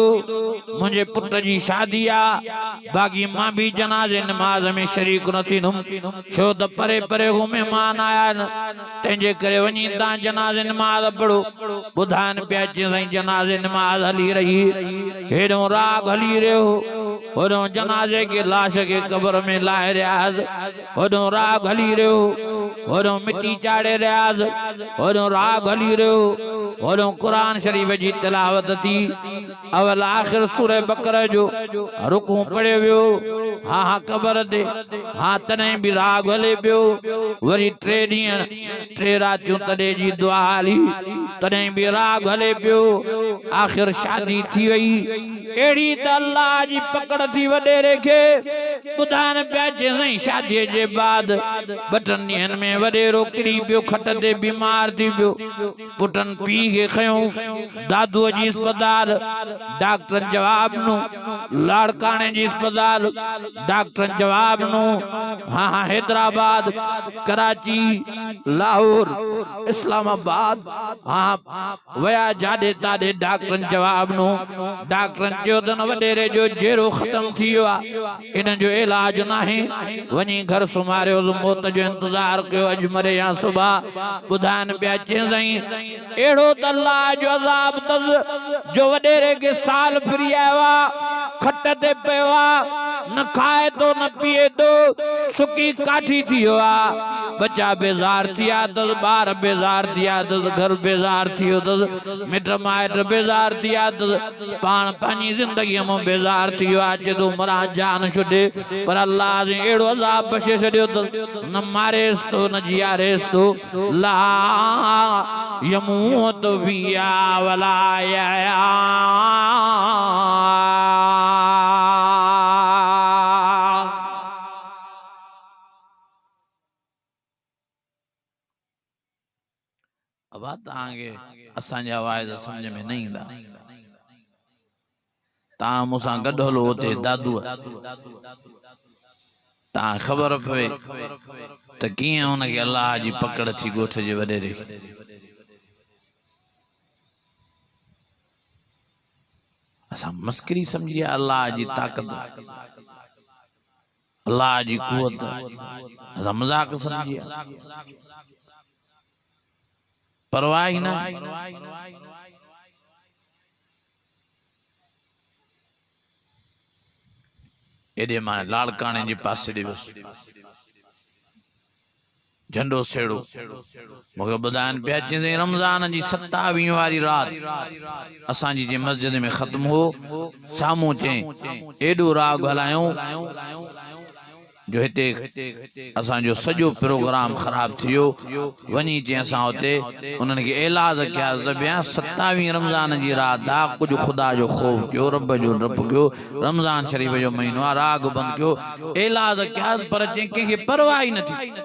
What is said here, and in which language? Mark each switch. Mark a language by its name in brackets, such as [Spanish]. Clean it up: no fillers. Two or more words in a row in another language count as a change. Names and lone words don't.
[Sindhi] मुझे पुट जी शादी आ, बाकी मां भी जनाज़े नमाज में शरीक न थींदुम। छो त परे परे हो मेहमान आया न, तंहिंजे करे वञी तां जनाज़े नमाज पढ़ो। ॿुधाइन पिया साईं जनाज़े नमाज हली रही, हेॾो राग हली रहियो, होॾो जनाज़े के लाश के कब्र में लाहे रहियास, होॾो राग हली रहियो, होॾो मिट्टी चाढ़े रहियास, होॾो राग हली रहियो, होॾो कुरान शरीफ जी तिलावत थी। अवल आखिर सूरह बकरा जो रुकू पढ़ियो वियो। हाँ हाँ कब्र ते हाँ तॾहिं भी राग हले पियो। वरी 3 ॾींहं 3 रातियूं तॾहिं जी दुआ हली, तॾहिं भी राग हले पियो। आखिर शादी थी वई। एड़ी त अल्लाह जी पकड़ थी वडेरे के ॿुधाइण पिया जेसई शादीअ जे बाद 2 ॾींहंनि में वडेरो किरी पियो, खट ते बीमार थी पियो। पुटन पी के खयूं दादूअ जी अस्पताल, डॉक्टर जवाब नु। लाड़काने जी अस्पताल, डॉक्टर जवाब नु। हाँ हाँ हैदराबाद, कराची, लाहौर, इस्लामाबाद हाँ वया जाडे ताडे डॉक्टर जवाब नु। डॉक्टर कयो तन वडेरे जो जेरो खत्म थियो आ इन जो इलाज नाहे वनी घर सुमारियो मौत जो इंतजार कयो अज मरे या सुबह बुधान पिया चई एड़ो त अल्लाह जो अज़ाब तस जो वडेरे के साल फिरी आवा खट ते पेवा न खाए तो न पिए तो सुकी काठी थियो आ बच्चा बेजार थिया तस बार बेजार थिया तस घर बेजार थियो तस मिट माइट बेजार थिया तस पान पानी जिंदगी में बेजार थियो आज तो मरा जान छुडे पर अल्लाह ने एड़ो अज़ाब बचे छडियो तस न मारेस तो न जियारेस तो ला [Arabic] يموت فيها ولا يا [Sindhi] अब तांगे असांजा वाइज समझ में नहीं ईंदा ता मूंसां गॾु हलो हुते दादू ता ख़बर पए त कीअं हुनखे अल्लाह जी पकड़ थी ॻोठ जे वॾेरे असां मस्करी समझी अल्लाह जी ताकत अल्लाह जी कुवत असां मजाक समझी परवाह ही ना एडे मां लाड़काने जे पासे दे बस झंडो सेड़ो मूंखे ॿुधाइनि पिया चई रमज़ान जी 27 वारी रात असांजी जे मस्जिद में ख़त्म हो साम्हूं चई एडो राग हलायूं जो हिते असांजो सॼो प्रोग्राम ख़राब थियो वञी चई असां हुते उन्हनि खे इलाज कया त ॿिया 27 रमज़ान जी रात आहे कुझु ख़ुदा जो ख़ौफ़ कयो रब जो डप कयो रमज़ान शरीफ़ जो महीनो आहे राग बंदि कयो इलाज कया पर चई कंहिंखे परवाह ई न थी